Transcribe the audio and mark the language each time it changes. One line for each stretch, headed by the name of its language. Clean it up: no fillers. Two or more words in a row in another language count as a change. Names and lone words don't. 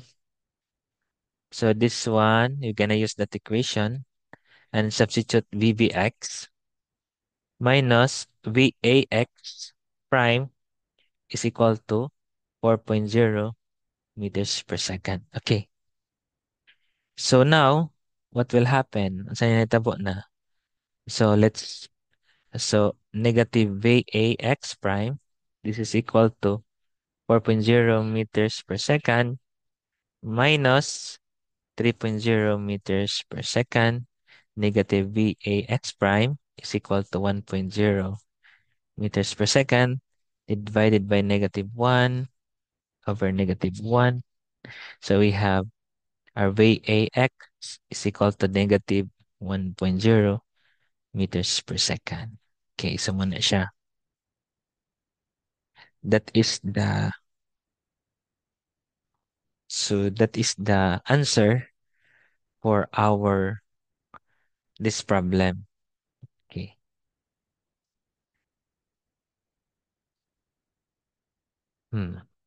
English: So this one, you're gonna use that equation and substitute VBX minus VAX prime is equal to 4.0 meters per second. Okay. So now, what will happen?
Cebuano: Saan natabo na?
English: So negative VAX prime, this is equal to 4.0 meters per second minus 3.0 meters per second. Negative VAX prime is equal to 1.0 meters per second divided by negative 1 over negative 1. So we have our VAX is equal to negative 1.0 meters per second.
Cebuano: Okay, so muna siya.
English: That is the answer for our this problem. Okay. Hmm.